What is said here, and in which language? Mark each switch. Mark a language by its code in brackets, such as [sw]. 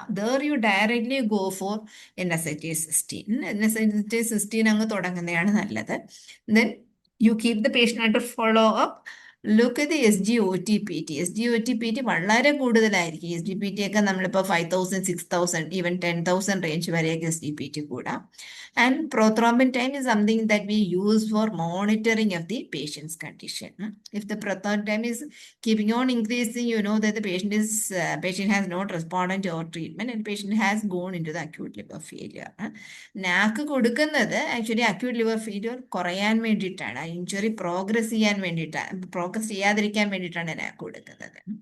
[en] ദർ you directly go for NSAID-16 [ml] അങ്ങ് തുടങ്ങുന്നതാണ് നല്ലത്. [en] Then you keep the patient under follow up. Look at the SGOT-PT. [ml] SGOT-PT വളരെ കൂടുതലായിരിക്കും. SGPT ഒക്കെ നമ്മളിപ്പോൾ 5000, 6000, even 10,000 range വരെയൊക്കെ SGPT കൂടാം. [en] And prothrombin time is something that we use for monitoring of the patient's condition. If the prothrombin time is keeping on increasing, you know that the patient has not responded to our treatment and patient has gone into the acute liver failure. [ml] നാക്ക് കൊടുക്കുന്നത് actually acute liver failure കുറയാൻ വേണ്ടിയിട്ടാണ്, injury progress ചെയ്യാതിരിക്കാൻ വേണ്ടിയിട്ടാണ് നാക്ക് കൊടുക്കുന്നത്.